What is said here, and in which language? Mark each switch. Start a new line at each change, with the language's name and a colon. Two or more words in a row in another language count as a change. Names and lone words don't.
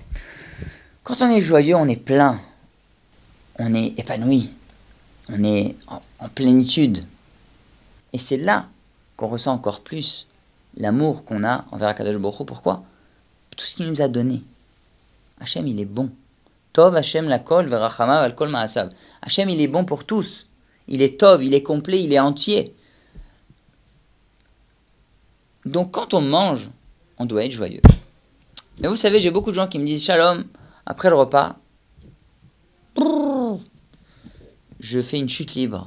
French: Quand on est joyeux, on est plein, on est épanoui, on est en plénitude. Et c'est là qu'on ressent encore plus l'amour qu'on a envers
Hebrew: הקדוש ברוך הוא.
French: Pourquoi? Tout ce qu'il nous a donné. Hachem, il est bon.
Hebrew: טוב ה' לכל ורחמיו על כל מעשיו.
French: Hashem, il est bon pour tous. Il est tov, il est complet, il est entier. Donc quand on mange, on doit être joyeux. Mais vous savez, j'ai beaucoup de gens qui me disent Shalom, après le repas, je fais une chute libre.